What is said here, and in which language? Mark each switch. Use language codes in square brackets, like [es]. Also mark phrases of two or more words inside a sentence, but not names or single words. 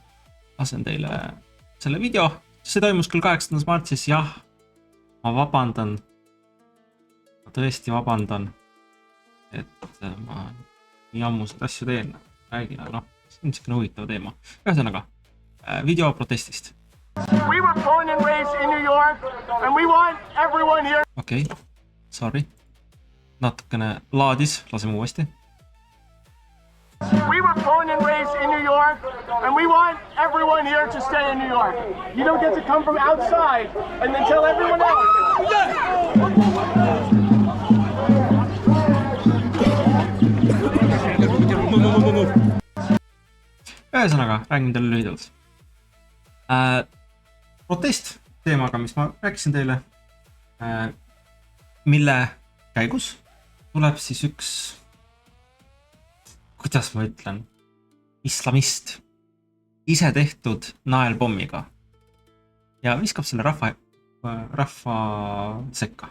[et] Lasen teile selle video. See toimus küll 8. märtsis, jah, ma vabandan. Ma tõesti vabandan, et ma nii ammu seda asju teen. Räägin, aga see on niisugune huvitav teema. Ühesõnaga, video protestist. [en] We were born and raised in New York and we want everyone here. [et] Okei, sorry. Natukene laadis, laseme uuesti. [en] We were born and raised in New York and we want everyone here to stay in New York. You don't get to come from outside and then tell everyone else. [et] Ühesõnaga, räägin teile lühidalt. Protest teemaga, mis ma rääkisin teile, mille käigus tuleb siis üks, kuidas ma ütlen, islamist ise tehtud naelpommiga ja viskab selle rahva sekka.